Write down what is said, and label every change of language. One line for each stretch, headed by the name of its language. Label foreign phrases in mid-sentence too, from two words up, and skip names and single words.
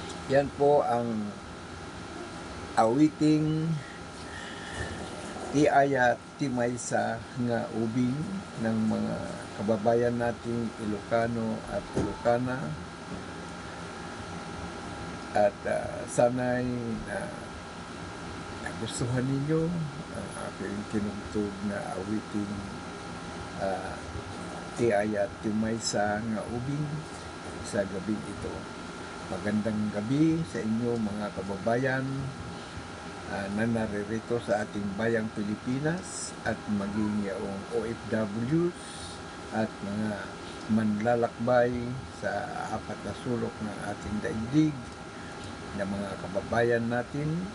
Filipino: Yan po ang awiting
Iloko: tiaya timaysa nga ubing
Filipino: ng mga kababayan nating Ilocano at Ilocana, at sana'y nagustuhan ninyo ang aking kinugtog na awiting
Iloko: tiaya timaysa nga ubing
Filipino: sa gabing ito. Magandang gabi sa inyo mga kababayan na naririto sa ating bayang Pilipinas at maging yaong OFWs at mga manlalakbay sa apat na sulok ng ating daigdig na mga kababayan natin.